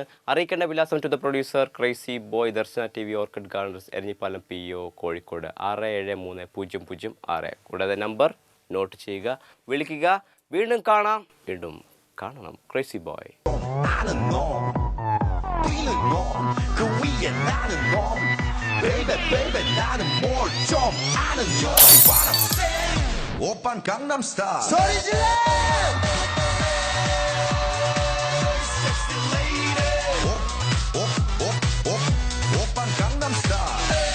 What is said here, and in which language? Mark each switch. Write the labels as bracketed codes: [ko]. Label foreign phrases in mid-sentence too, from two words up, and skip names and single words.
[ml] അറിയിക്കേണ്ട വിലാസം [en] to the producer [ml] ക്രൈസി ബോയ്, ദർശന TV, ഓർക്കിഡ് ഗാർഡൻസ്, എരഞ്ഞിപ്പാലം PO, കോഴിക്കോട് 673006. കൂടാതെ [en] number note [ml] ചെയ്യുക, വിളിക്കുക. വീണ്ടും കാണാം, വീണ്ടും കാണണം. ക്രൈസി ബോയ്. [ko] 오빤 강남 스타일. 소리 질러! 오빤 강남 스타일.